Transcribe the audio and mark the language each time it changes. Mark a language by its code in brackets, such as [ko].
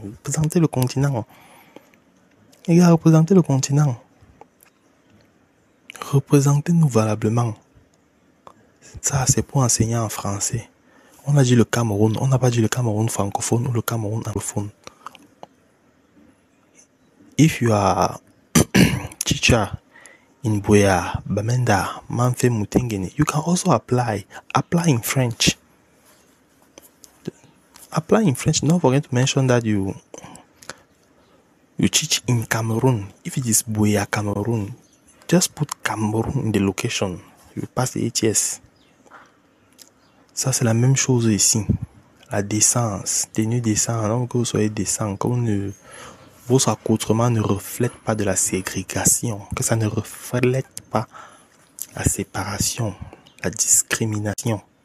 [fr] Représentez le continent. Les gars, représentez le continent. Représentez-nous valablement. Ça, c'est pour enseigner en français. On a dit le Cameroun, on n'a pas dit le Cameroun francophone ou le Cameroun anglophone. [en] If you are teacher in Buea, Bamenda, Manfe, Mutengene, you can also apply. Apply in French. Apply in French. Don't forget to mention that you teach in Cameroon. If it is Buea, Cameroon, just put Cameroon in the location. You pass the ATS. [fr] Ça, c'est la même chose ici. La décence, tenue décente, donc que vous soyez décent, comme vos accoutrements ne reflètent pas de la ségrégation, que ça ne reflète pas la séparation, la discrimination.